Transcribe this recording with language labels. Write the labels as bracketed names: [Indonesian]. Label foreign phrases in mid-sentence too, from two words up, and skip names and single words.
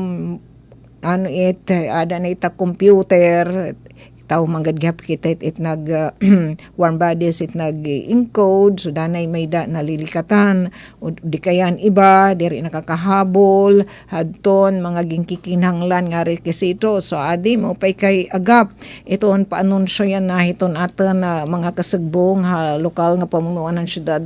[Waray] ada na ita computer tao manggagap kita it nag [English] warm bodies [Waray] it nag encode so danay may da nalilikatan o di kayan iba diri nakakahabol hadton mga gingkikinhanglan nga rekisito so adi mo pay kay agap iton paanunsyo yan na hiton aton mga kasagbong lokal nga pamunuan ng syudad